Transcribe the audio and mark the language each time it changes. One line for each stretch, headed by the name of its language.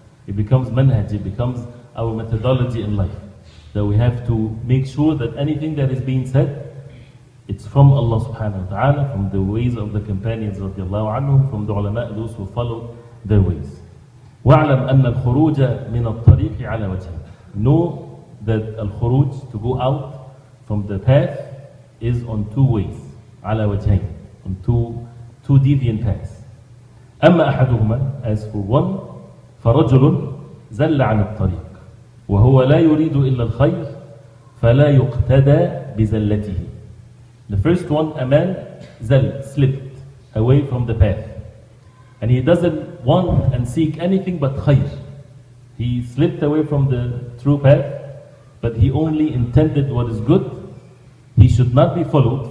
English: It becomes manhaj, it becomes our methodology in life. That we have to make sure that anything that is being said, it's from Allah subhanahu wa ta'ala, from the ways of the companions radiallahu anhum, from the ulama, those who follow their ways.
Arabic: وَاعْلَمْ أَنَّ الْخُرُوجَ مِنَ الطَّرِيقِ عَلَى وَجْهِهِ.
English: Know that al-khuruj, to go out from the path, is on two ways.
Arabic: عَلَى وَجْهِهِ,
English: on two deviant paths.
Arabic: أما أحدهما,
English: as for one,
Arabic: فرجل زل عن الطريق وهو لا يريد إلا الخير فلا يقتدى بزلته.
English: The first one, a man slipped away from the path, and he doesn't want and seek anything but khayr. He slipped away from the true path, but he only intended what is good. He should not be followed.